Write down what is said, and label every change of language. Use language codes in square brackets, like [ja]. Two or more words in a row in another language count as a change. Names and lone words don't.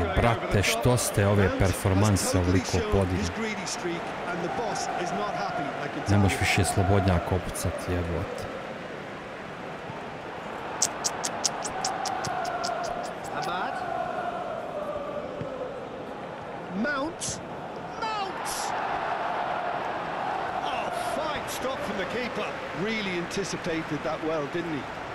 [hr] Brate, što ste ove performanse ovoliko podigli? [en] His greedy streak, and the boss is not happy, I can [hr] Ne [en] tell [hr] možeš [en] you. [hr] više slobodnjak opucati, jebote. [en] Ahmad. Mount. Mount. Oh, fine stop from the keeper. Really anticipated that well, didn't he?